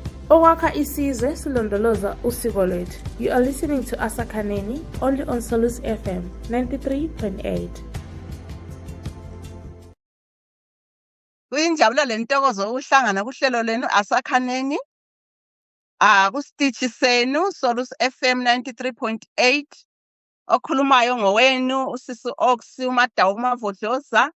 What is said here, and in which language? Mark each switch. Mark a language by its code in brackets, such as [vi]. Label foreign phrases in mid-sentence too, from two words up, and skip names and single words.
[nd] Owakha isizwe silondoloza usiko lwethu. [en] You are listening to Asakhaneni only on Solus FM 93.8. [nd] Kuyinjabulo lentokozo ukuhlangana kuhlelo lenu Asakhaneni kusitichi senu Solus FM 93.8 okhulumayo ngowenu usisi Oxy uMadawu Mavodloza.